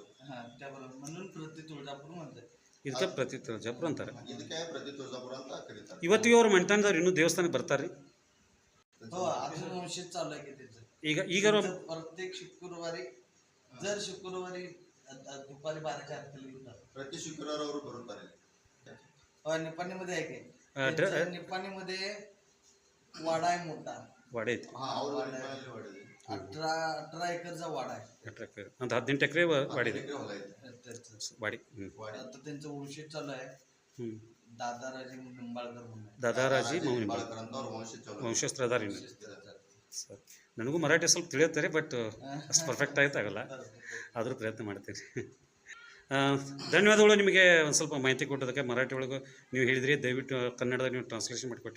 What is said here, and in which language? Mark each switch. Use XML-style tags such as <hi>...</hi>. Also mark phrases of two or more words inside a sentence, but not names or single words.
<mr>त्याबरोबर म्हणून प्रति तुळजापूर म्हणतात.</mr> <kn>ಇದಕ್ಕೆ ಪ್ರತಿ ತುಳಜಾಪುರ ಅಂತಾರೆ. ಇದಕ್ಕೆ ಪ್ರತಿ ತುಳಜಾಪುರ ಅಂತ ಕರೀತಾರೆ. ಇವತ್ತಿಗೆ ಅವ್ರ ಮಂಟನದವ್ರು ಇನ್ನೂ ದೇವಸ್ಥಾನಕ್ಕೆ ಬರ್ತಾರ್ರಿ.</kn> <mr>हो अजून वंशित चालू आहे की त्याचं.</mr> <kn>ಈಗ</kn> <mr>प्रत्येक शुक्रवारी जर शुक्रवारी दुपारी 12च्या आरतीला येतात.</mr> <kn>ಪ್ರತಿ ಶುಕ್ರವಾರ ಅವರು ಬರುತ್ತಾರೆ.</kn> <mr>निपाणीमध्ये आहे की निपाणीमध्ये वाडा आहे मोठा.</mr> <kn>ವಾಡೆ ಐತಿ. ಅವರು ನಿಪ್ಪಾಣಿಯಲ್ಲಿ ಹೊಡೆದು</kn> <mr>18 एकरचा वाडा आहे.</mr> <kn>ಒಂದು 18 ಎಕರೆ ವಾಡಿ ಇದೆ. ಹೊಲ ಇದೆ. ವಾಡಿ</kn> <mr>आता त्यांचं वंशित चालू आहे. दादाराजे निंबाळकर म्हणून.</mr> <kn>ದಾದಾರಾಜಿ ಮೌನಿ ನಿಂಬಾಳ್ಕರ್ ಅಂತ ಅವ್ರ ವಂಶಸ್ತ್ರ ಅದಾರ ಇನ್ನು. ಸರ್ ನನಗೂ ಮರಾಠಿ ಸ್ವಲ್ಪ ತಿಳಿಯುತ್ತಾರೆ ಬಟ್ ಅಷ್ಟು ಪರ್ಫೆಕ್ಟ್ ಆಯ್ತಾಗಲ್ಲ, ಆದರೂ ಪ್ರಯತ್ನ ಮಾಡ್ತೀನಿ. ಧನ್ಯವಾದಗಳು ನಿಮಗೆ ಒಂದು ಸ್ವಲ್ಪ ಮಾಹಿತಿ ಕೊಟ್ಟೋದಕ್ಕೆ. ಮರಾಠಿ ಒಳಗೆ ನೀವು ಹೇಳಿದ್ರಿ, ದಯವಿಟ್ಟು ಕನ್ನಡದಾಗ ನೀವು ಟ್ರಾನ್ಸ್ಲೇಷನ್ ಮಾಡಿಕೊಟ್ರಿ.</kn>